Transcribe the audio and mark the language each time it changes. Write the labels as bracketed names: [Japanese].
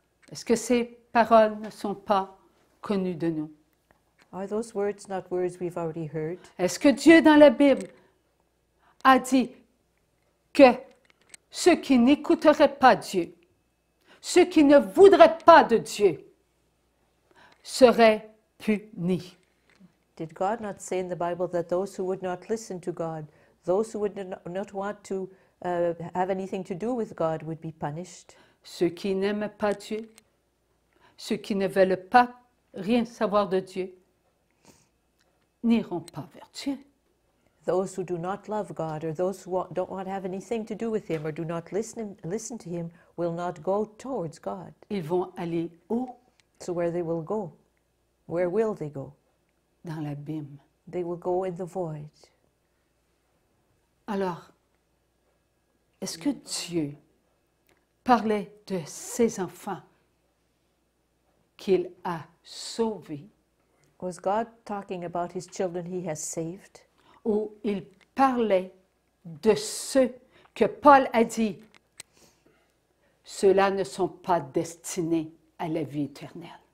[French] Est-ce que ces paroles ne sont pas connues de nous? [English] Are those words not words we've already heard? [French] Est-ce que Dieu dans la Bible a dit que ceux qui n'écouteraient pas Dieu, ceux qui ne voudraient pas de Dieu, seraient punis? [English] Did God not say in the Bible that those who would not listen to God, those who would not want to have anything to do with God would be punished? [French] Ceux qui n'aiment pas Dieu, ceux qui ne veulent pas rien savoir de Dieu, n'iront pas vers Dieu. [English] Those who do not love God, or those who don't want to have anything to do with Him, or do not listen to Him, will not go towards God. [French] Ils vont aller où? [English] So where they will go? Where will they go? [French] Dans l'abîme. [English] They will go in the void. [French] Alors, est-ce que Dieu parlait de ses enfants qu'il a sauvés, [English] Was God talking about His children He has saved? [French] ou il parlait de ceux que Paul a dit, ceux-là ne sont pas destinés à la vie éternelle?